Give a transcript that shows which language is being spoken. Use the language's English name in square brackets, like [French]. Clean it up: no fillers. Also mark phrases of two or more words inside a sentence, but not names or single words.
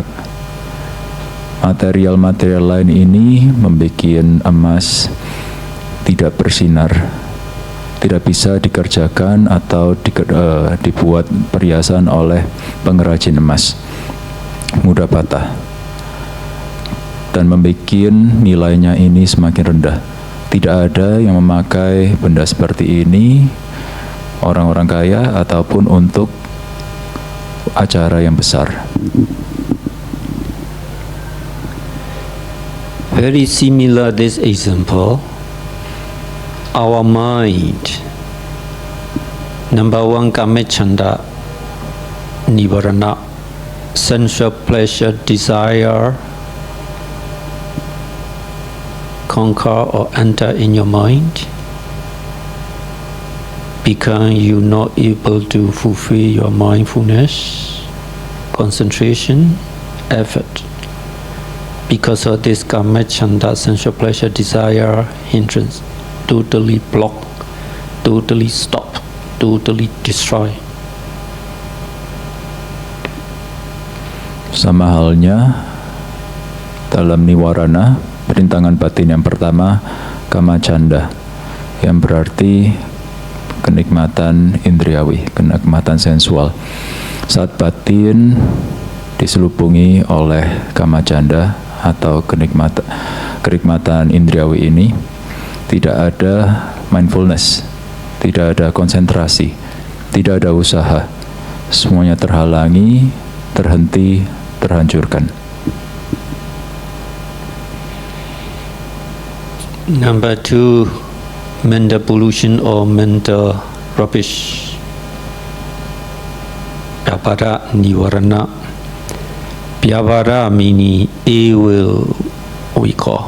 [Indonesian] Material-material lain ini membuat emas tidak bersinar, tidak bisa dikerjakan atau dibuat perhiasan oleh pengrajin emas, mudah patah, dan membuat nilainya ini semakin rendah. Tidak ada yang memakai benda seperti ini, orang-orang kaya ataupun untuk acara yang besar. [English] Very similar this example. Our mind, number one, [Pali] kama chanda, nivarana, [English] sensual pleasure, desire, conquer or enter in your mind, become you not able to fulfill your mindfulness, concentration, effort. Because of this [Pali] kama chanda, [English] sensual pleasure, desire, hindrance, totally block, totally stop, totally destroy. [Indonesian] Sama halnya dalam niwarana, perintangan batin yang pertama, [Pali] kama canda, [Indonesian] yang berarti kenikmatan indriawi, kenikmatan sensual. Saat batin diselubungi oleh [Pali] kama canda [Indonesian] atau kenikmatan indriawi ini, tidak ada mindfulness, tidak ada konsentrasi, tidak ada usaha, semuanya terhalangi, terhenti, terhancurkan. [English] Number two, mental pollution or mental rubbish. [Pali] Vyavara nivarana. [English] Vyavara meaning evil, we call.